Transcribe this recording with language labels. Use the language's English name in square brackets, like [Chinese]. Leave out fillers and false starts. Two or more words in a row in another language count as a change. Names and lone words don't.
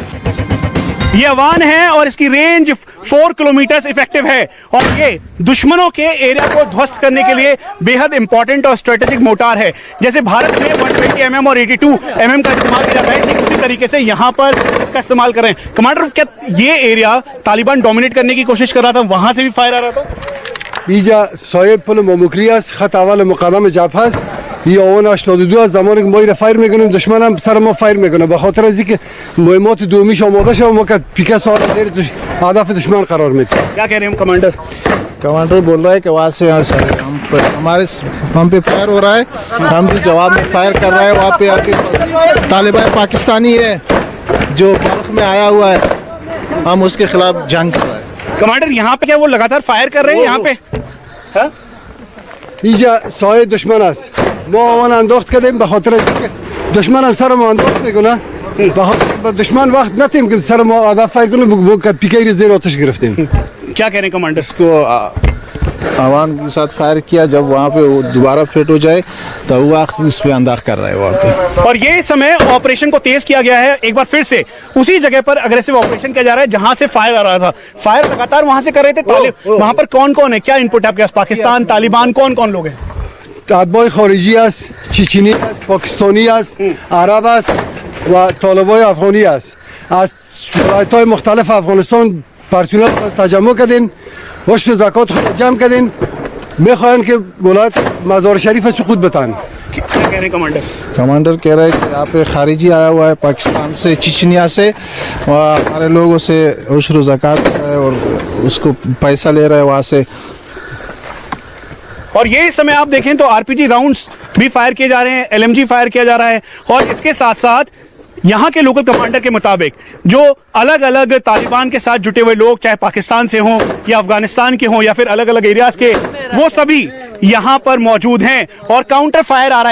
[Hindi] ये अवान है और इसकी रेंज 4 किलोमीटर इफेक्टिव है और ये दुश्मनों के एरिया को ध्वस्त करने के लिए बेहद इंपॉर्टेंट और [English] strategic mortar [Hindi] है। जैसे भारत में 120 mm और 82 mm का इस्तेमाल किया जाता है, ठीक उसी तरीके से यहाँ पर इसका इस्तेमाल कर रहे हैं। कमांडर, क्या ये एरिया तालिबान डोमिनेट करने की कोशिश कर रहा था, वहां से भी फायर आ रहा था? [Persian] اینجا صاحب پل ممکری است. خط اول مقدم جبهه است. یا اون 82 از زمانی که ما این فایر میکنیم دشمن هم سر ما فایر میکنه، به خاطر از اینکه مهمات دومیش آماده شد ما که پیکه سوار زیر هدف دشمن قرار میدیم. [Hindi] क्या कह रहे हैं कमांडर? कमांडर बोल रहा है कि वहाँ से यहाँ सर हम पे फायर हो रहा है, हम भी जवाब में फायर कर रहे हैं। वहाँ पे आके तालिबान पाकिस्तानी है जो बल्क में आया हुआ है, हम उसके खिलाफ जंग कर रहे हैं। कमांडर, यहाँ पे क्या वो लगातार फायर कर रहे हैं यहाँ पे? हाँ? [Persian] اینجا سایه دشمن است. ما آن انداخت کردیم به خاطر اینکه دشمن هم سر ما انداخت میکنه. به خاطر به دشمن وقت ندیم که سر ما هدف فایر کنه، با پیکه زیر آتش گرفتیم. [Hindi] क्या कह रहे हैं कमांडर? इसको आवाम के साथ फायर किया, जब वहाँ पे वो दोबारा फिट हो जाए तो वो इस पे अंदाज कर रहा है वहाँ पे। और ये समय ऑपरेशन को तेज किया गया है। एक बार फिर से उसी जगह पर [English] aggressive operation [Hindi] किया जा रहा है जहां से फायर आ रहा था। फायर लगातार वहां से कर रहे थे तालिब। वहां पर कौन कौन है, क्या इनपुट है आपके पास? पाकिस्तान, तालिबान, कौन कौन लोग हैं? [Persian] اتباع خارجی است، چچنی است، پاکستانی است، عرب است و طالبای افغانی است. از ولایت‌های مختلف افغانستان پرسنل تجمع کردین، وشت زکات خود جمع کردین، میخواین که ولایت مزار شریف سقوط بتن. [Hindi] क्या कह रहे हैं कमांडर? कमांडर कह रहा है कि यहाँ पे खारिजी आया हुआ है पाकिस्तान से, चिचनिया से, हमारे लोगों से उशर ज़कात कर रहा है और उसको पैसा ले रहा है वहाँ से। और ये इस समय आप देखें तो [English] RPG rounds [Hindi] भी फायर किए जा रहे हैं, [English] LMG fire [Hindi] किया जा रहा है और इसके साथ साथ यहाँ के [English] local commander [Hindi] के मुताबिक जो अलग अलग तालिबान के साथ जुटे हुए लोग, चाहे पाकिस्तान से हों या अफगानिस्तान के हों या फिर अलग अलग एरियाज के, वो सभी यहाँ पर मौजूद हैं और [English] counter fire [Hindi] आ रहा है।